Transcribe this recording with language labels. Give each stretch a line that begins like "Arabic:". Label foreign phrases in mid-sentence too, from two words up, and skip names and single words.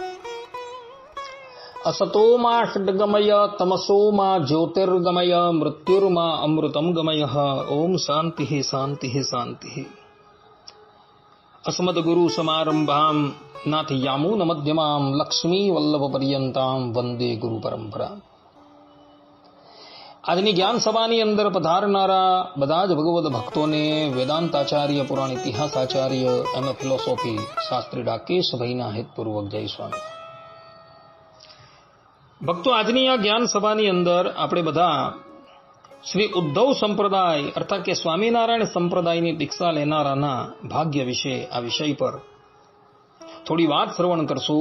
Sanskrit: असतो मा षड्गमय तमसो मा ज्योतिर्गमय मृत्युर्मा अमृतं गमय। ओम शांति शांति शांति। अस्मद्गुरु समारंभां नाथयामुन मध्यमां लक्ष्मी वल्लभ पर्यंतां वंदे गुरु परंपरा।
Gujarati: આજની જ્ઞાન સભાની અંદર પધારનારા બધા જ ભગવદ ભક્તોને વેદાંતાચાર્ય, પુરાણ ઇતિહાસાચાર્ય, એમએ ફિલોસોફી શાસ્ત્રી ડાકેશભાઈના હિતપૂર્વક જય સ્વામી ભક્તો। આજની આ જ્ઞાન સભાની અંદર આપણે બધા શ્રી ઉદ્ધવ સંપ્રદાય અર્થાત કે સ્વામિનારાયણ સંપ્રદાયની દીક્ષા લેનારાના ભાગ્ય વિશે આ વિષય પર થોડી વાત શ્રવણ કરશું।